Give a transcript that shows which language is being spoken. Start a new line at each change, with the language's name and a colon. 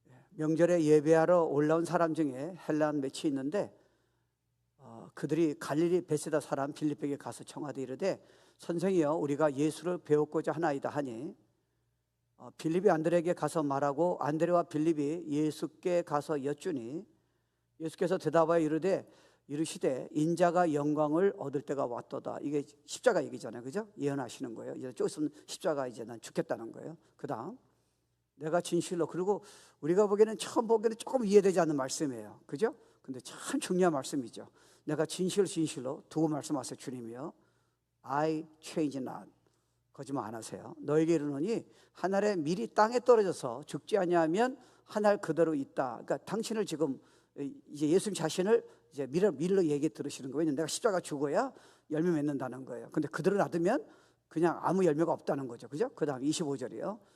Korean: 명절에 예배하러 올라온 사람 중에 헬란 몇이 있는데 그들이 갈릴리 베세다 사람 빌립에게 가서 청하되 이르되 선생이여 우리가 예수를 배웠고자 하나이다 하니 빌립이 안드레에게 가서 말하고 안드레와 빌립이 예수께 가서 여쭈니 예수께서 대답하여 이르시되 인자가 영광을 얻을 때가 왔도다. 이게 십자가 얘기잖아요, 그죠? 예언하시는 거예요. 이제 좀 있으면 십자가 이제 난 죽겠다는 거예요. 그 다음 내가 진실로, 그리고 우리가 보기에는 처음 보기에는 조금 이해되지 않는 말씀이에요, 그죠? 근데 참 중요한 말씀이죠. 내가 진실로 두고 말씀하세요. 주님이요,
English: I change not.
Korean: 거짓말 안 하세요. 너에게 이르노니 한 알에 밀이 땅에 떨어져서 죽지 아니하면 한 알 그대로 있다. 그러니까 당신을 지금 이제 예수님 자신을 이제 밀로 얘기 들으시는 거예요. 왜냐면 내가 십자가 죽어야 열매 맺는다는 거예요. 근데 그대로 놔두면 그냥 아무 열매가 없다는 거죠, 그죠? 그 다음 25절이요.